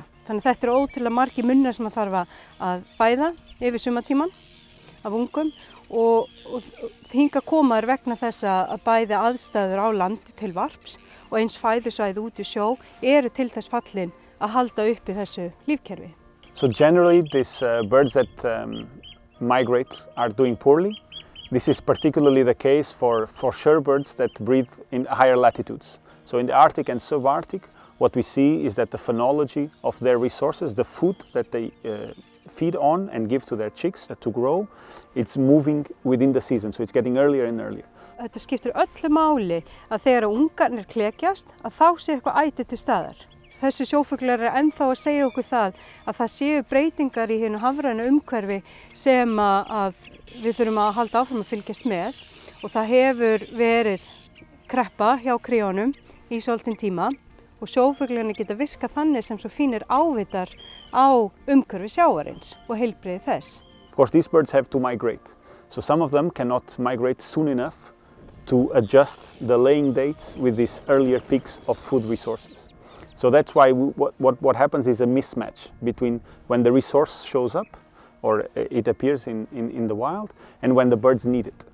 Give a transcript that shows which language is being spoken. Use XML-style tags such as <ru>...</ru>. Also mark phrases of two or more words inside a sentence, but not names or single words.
<is>Þannig að þetta ótrúlega margir munnar sem þarf að fæða yfir sumartíman af ungum og hingað koma vegna þess að bæði aðstæður á landi til varps og eins fæðusvæði út í sjó eru til þess fallin að halda uppi þessu lífkerfi.</is> <en>So generally these birds that migrate are doing poorly. This is particularly the case for shorebirds that breed in higher latitudes. So in the Arctic and subarctic, what we see is that the phenology of their resources, the food that they feed on and give to their chicks to grow, it's moving within the season, so it's getting earlier and earlier.</en> <is>Þetta skiptir öllu máli að þegar ungarnir klekjast að þá sé eitthvað æti til staðar. Þessi sjófuglar ennþá að segja okkur það séu breytingar í hinu hafrænu umhverfi sem að við þurfum að halda áfram að fylgjast með og það hefur verið kreppa hjá kríunum í svolítinn tíma og sjófuglarnir geta virkað þannig sem svo fínir ávitar á umhverfi sjávarins og heilbrigði þess.</is> <en>Of course, these birds have to migrate. So some of them cannot migrate soon enough to adjust the laying dates with these earlier peaks of food resources. So that's why what happens is a mismatch between when the resource shows up or it appears in the wild and when the birds need it.</en>